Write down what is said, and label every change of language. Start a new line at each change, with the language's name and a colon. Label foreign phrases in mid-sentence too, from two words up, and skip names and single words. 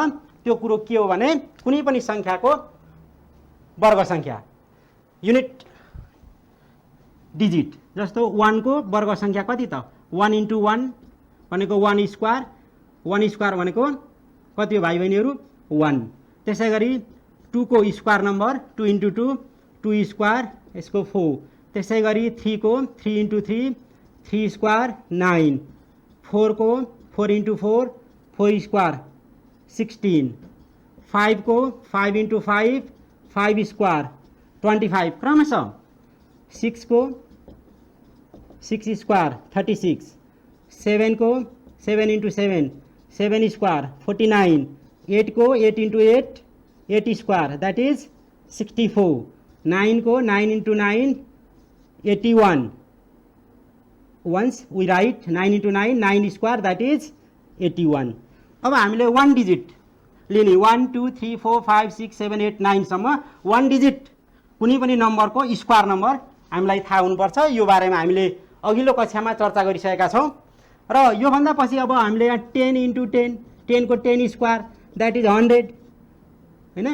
Nepali: त्यो कुरो के हो भने कुनै पनि सङ्ख्याको वर्ग सङ्ख्या
English: unit digit,
Nepali: जस्तो 1 को वर्ग सङ्ख्या कति त, 1 × 1 भनेको 1 स्क्वायर, 1 स्क्वायर भनेको कति हो भाइ बहिनीहरू 1। त्यसै गरी 2 को
English: square number
Nepali: 2 × 2 2 स्क्वायर, यसको 4। त्यसै गरी 3 को 3 × 3 3 स्क्वायर 9, 4 को 4 × 4 4 स्क्वायर 16, 5 को 5 × 5 5 स्क्वायर 25 क्रमशः, 6 को 6 स्क्वायर 36, 7 को 7 × 7 7 स्क्वायर 49, 8 को 8 × 8 8
English: square that is
Nepali: 64, 9 को 9 × 9 81,
English: once we write 9 × 9 9 square that is 81।
Nepali: अब हामीले 1 डिजिट लिने 1 2 3 4 5 6 7 8 9 सम्म 1 डिजिट कुनै पनि नम्बरको
English: square number
Nepali: हामीलाई थाहा हुनुपर्छ। यो बारेमा हामीले अघिल्लो कक्षामा चर्चा गरिसकेका छौँ र योभन्दा पछि अब हामीले यहाँ 10 × 10 10 को 10
English: square that is
Nepali: 100 हैन।